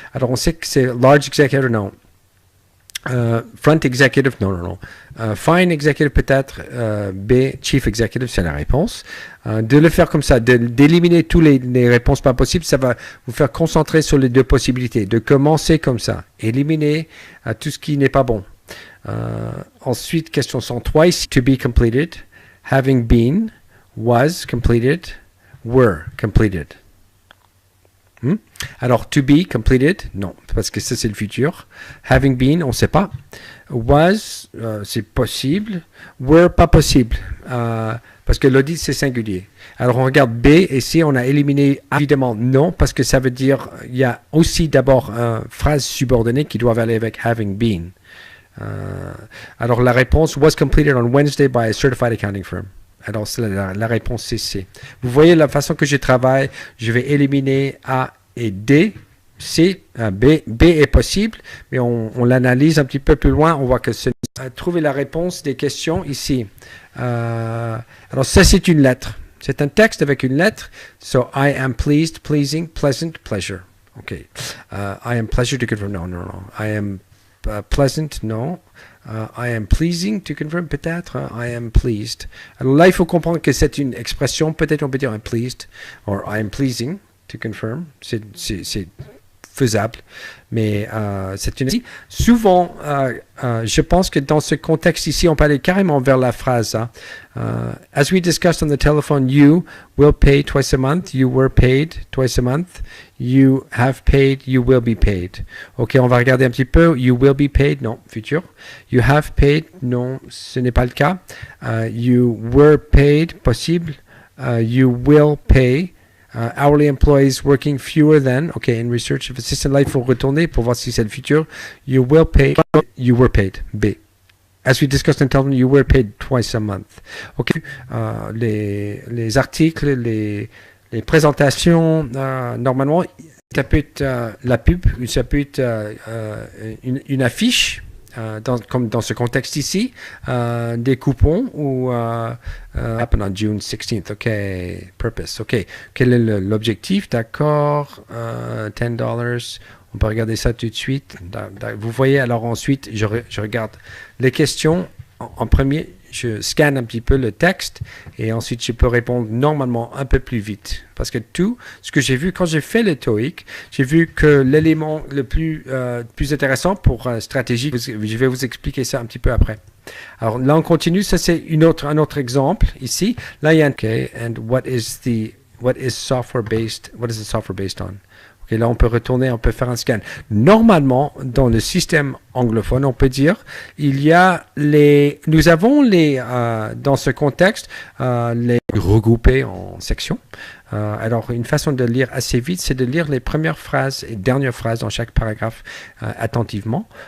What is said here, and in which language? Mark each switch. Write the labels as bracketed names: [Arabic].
[French] Alors on sait que c'est large executive, non. Front executive, non. Fine executive peut-être, B, chief executive, c'est la réponse. De le faire comme ça, d'éliminer toutes les réponses pas possibles, ça va vous faire concentrer sur les deux possibilités. De commencer comme ça, éliminer tout ce qui n'est pas bon. Ensuite, question 103 ici, [English] to be completed, having been, was completed, were completed. [French] Alors, [English] to be completed, [French] non, parce que ça c'est le futur. [English] Having been, [French] on ne sait pas. Was, c'est possible. Were, pas possible, parce que l'audit c'est singulier. Alors, on regarde B, et ici on a éliminé évidemment non, parce que ça veut dire, il y a aussi d'abord une phrase subordonnée qui doit aller avec [English] having been. [French] Alors, la réponse [English] was completed on Wednesday by a certified accounting firm. [French] Alors, la réponse c'est C. Vous voyez la façon que je travaille, je vais éliminer A et D, C, B est possible, mais on l'analyse un petit peu plus loin, on voit que c'est trouver la réponse des questions ici. Alors, ça c'est une lettre. C'est un texte avec une lettre. [English] So, I am pleased, pleasing, pleasant, pleasure. OK. I am pleasure to confirm. No. I am pleasant, non. I am pleasing, to confirm, peut-être. I am pleased. [French] Alors là, il faut comprendre que c'est une expression. Peut-être on peut dire [English] I'm pleased, or I am pleasing, to confirm. [French] C'est faisable, mais c'est une... Souvent, je pense que dans ce contexte ici, on peut aller carrément vers la phrase. [English] As we discussed on the telephone, you will pay twice a month, you were paid twice a month, you have paid, you will be paid. [French] Ok, on va regarder un petit peu. [English] You will be paid, [French] non, futur. [English] You have paid, [French] non, ce n'est pas le cas. [English] You were paid, possible. You will pay. Hourly employees working fewer than, okay, in research assistant, [French] là, il faut retourner pour voir si c'est le futur. [English] You will pay, you were paid, B. As we discussed in telephone, you were paid twice a month. [French] Okay, les articles, les présentations, normalement, ça peut être la pub, ça peut être une affiche, comme dans ce contexte ici, des coupons ou [English] happen on June 16th. [French] OK, purpose. OK, quel est l'objectif? D'accord, $10. On peut regarder ça tout de suite. Vous voyez, alors ensuite, je regarde les questions. En premier, je scanne un petit peu le texte et ensuite je peux répondre normalement un peu plus vite. Parce que tout ce que j'ai vu quand j'ai fait le TOEIC, j'ai vu que l'élément le plus intéressant pour stratégie, je vais vous expliquer ça un petit peu après. Alors là, on continue. Ça, c'est un autre exemple ici. Là, il y a un [English] OK, and what is the software based on? [French] Okay, là, on peut retourner, on peut faire un scan. Normalement, dans le système anglophone, on peut dire, nous avons dans ce contexte, les regroupés en sections. Alors, une façon de lire assez vite, c'est de lire les premières phrases et dernières phrases dans chaque paragraphe attentivement.